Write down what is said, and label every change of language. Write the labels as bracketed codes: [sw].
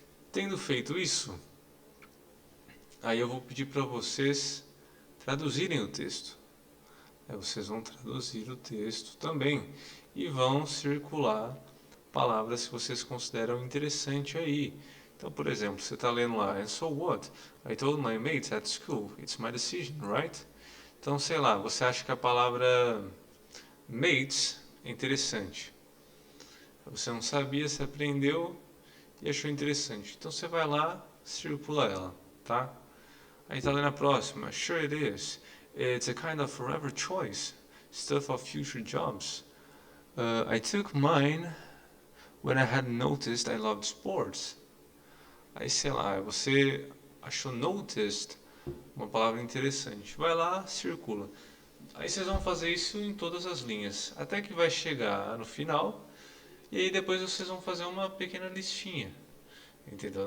[pt] Tendo feito isso, aí eu vou pedir para vocês traduzirem o texto. Aí vocês vão traduzir o texto também e vão circular palavras que vocês consideram interessante aí. Então, por exemplo, você está lendo lá, [en] and so what? I told my mates at school, it's my decision, right? [pt] Então, sei lá, você acha que a palavra mates é interessante. Você não sabia, você aprendeu e achou interessante. Então, você vai lá, circula ela, tá? Aí está lendo a próxima, [en] sure it is. It's a kind of forever choice, stuff of future jobs. I took mine when I had noticed I loved sports. [pt] Aí, sei lá, você achou noticed uma palavra interessante. Vai lá, circula. Aí vocês vão fazer isso em todas as linhas, até que vai chegar no final. E aí depois vocês vão fazer uma pequena listinha, entendeu?